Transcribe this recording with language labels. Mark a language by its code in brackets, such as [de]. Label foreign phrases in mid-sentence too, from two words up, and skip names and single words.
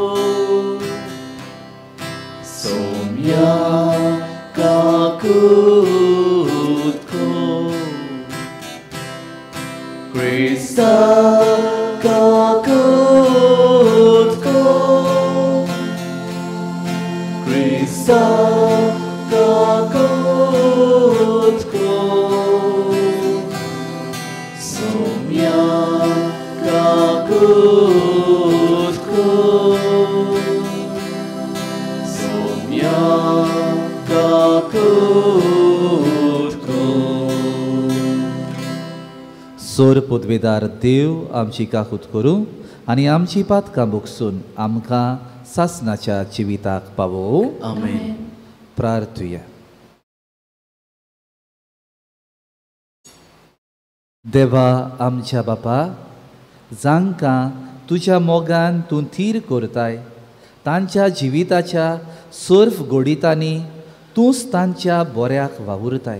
[kok] Somya kakutko, Krista kakutko, Krista kakutko. Somya kakutko, Somya kakutko. सोर पदवेदार देव आमची काकूत करूं आनी आमची पातकां बोगसून आमकां सासणाच्या जिविताक पावो. Amen. प्रार्थुया. देवा आमच्या बापा, जांकां तुज्या मोगान तूं थीर करताय, तांच्या जिविताच्या सर्व गोडितांनी तूंच तांच्या बऱ्याक वावुरताय.